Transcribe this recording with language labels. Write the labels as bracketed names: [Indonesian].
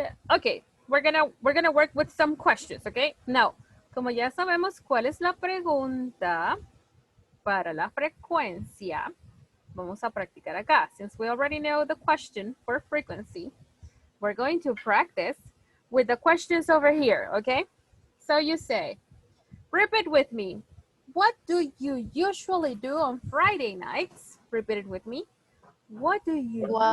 [English] Okay, we're gonna work with some questions, okay? Now, [Spanish] como ya sabemos cuál es la pregunta para la frecuencia, vamos a practicar acá. [English] Since we already know the question for frequency, we're going to practice with the questions over here, okay? So you say, repeat with me. What do you usually do on Friday nights? Repeat it with me. What do you